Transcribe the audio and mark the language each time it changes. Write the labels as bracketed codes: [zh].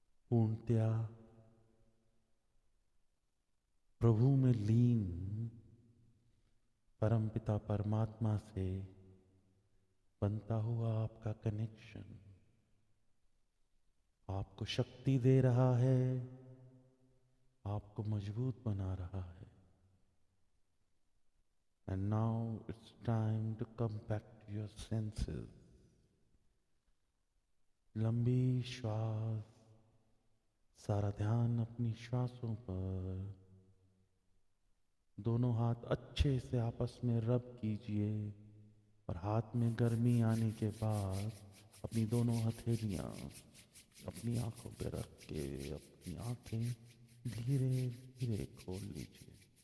[hi] पूर्णतया प्रभु में लीन परमपिता परमात्मा से बनता हुआ आपका कनेक्शन आपको शक्ति दे रहा है, आपको मजबूत बना रहा है। [en] And now it's time to come back to your senses. [hi] लंबी श्वास, सारा ध्यान अपनी श्वासों पर। दोनों हाथ अच्छे से आपस में रब कीजिए और हाथ में गर्मी आने के बाद अपनी दोनों हथेलियां अपनी आंखों पे रख के अपनी आंखें धीरे धीरे खोल लीजिए।